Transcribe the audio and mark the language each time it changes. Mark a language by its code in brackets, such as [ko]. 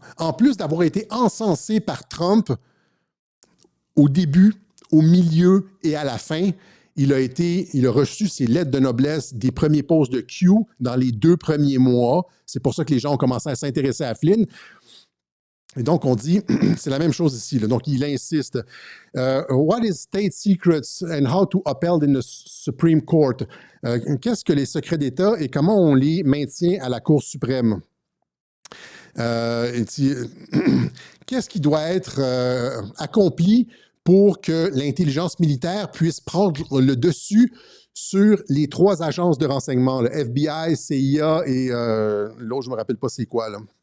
[fr] En plus d'avoir été encensé par Trump au début, au milieu et à la fin, il a reçu ses lettres de noblesse des premiers posts de Q dans les 2 premiers mois. C'est pour ça que les gens ont commencé à s'intéresser à Flynn. Et donc, on dit, c'est la même chose ici. Là. Donc, il insiste. [en] What is state secrets and how to upheld in the Supreme Court? [fr] Qu'est-ce que les secrets d'État et comment on les maintient à la Cour suprême? Qu'est-ce qui doit être accompli pour que l'intelligence militaire puisse prendre le dessus sur les 3 agences de renseignement, le FBI, CIA et l'autre, je ne me rappelle pas c'est quoi. Là.